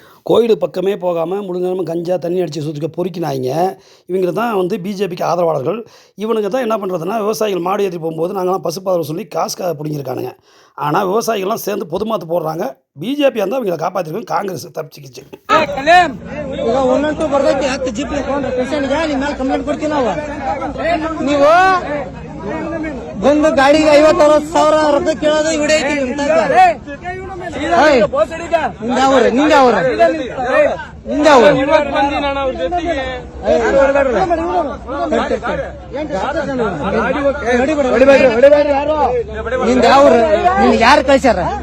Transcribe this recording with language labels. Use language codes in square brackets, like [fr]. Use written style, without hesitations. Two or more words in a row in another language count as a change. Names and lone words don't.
[ta] கோயில் பக்கமே போகாமல் முழு நேரமும் கஞ்சா தண்ணி அடித்து சுற்றிக்க பொறுக்கினாங்க. இவங்க தான் வந்து பிஜேபிக்கு ஆதரவாளர்கள். இவனுங்க தான் என்ன பண்ணுறதுன்னா, விவசாயிகள் மாடு ஏற்றி போகும்போது நாங்கள்லாம் பசுப்பாதரவு சொல்லி காசுக்காக பிடிங்கிருக்கானுங்க. ஆனால் விவசாயிகள்லாம் சேர்ந்து பொதுமாத்து போடுறாங்க. பிஜேபி இருந்தால் இவங்களை காப்பாற்றிருக்கோம். காங்கிரஸ் தப்பிச்சிக்கிச்சு. [kn] ನೀವು ಬಂದು ಗಾಡಿಗೆ 50,000 ರೂಪಾಯಿ ಕೇಳೋದು ಹಿಡಿಯೈತಿ ಯಾರು ಕಳ್ಸ್ಯಾರ?